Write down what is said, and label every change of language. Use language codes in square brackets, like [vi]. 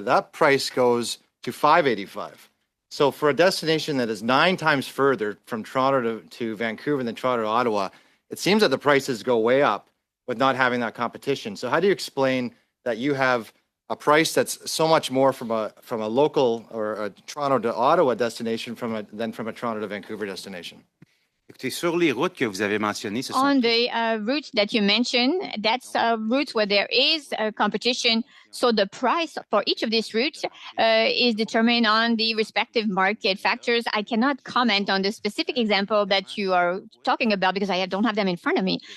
[en] That price goes to $585. So for a destination that is 9 times further from Toronto to Vancouver than Toronto to Ottawa, it seems that the prices go way up with not having that competition. So how do you explain that you have a price that's so much more from a local or a Toronto to Ottawa destination than from a Toronto to Vancouver destination? [fr] Écoutez, sur les routes que vous avez mentionnées, ce sont [en] On the routes that you mentioned, that's routes where there is competition. So the price for each of these routes is determined on the respective market factors. I cannot comment on the specific example that you are talking about because I don't have them in front of me.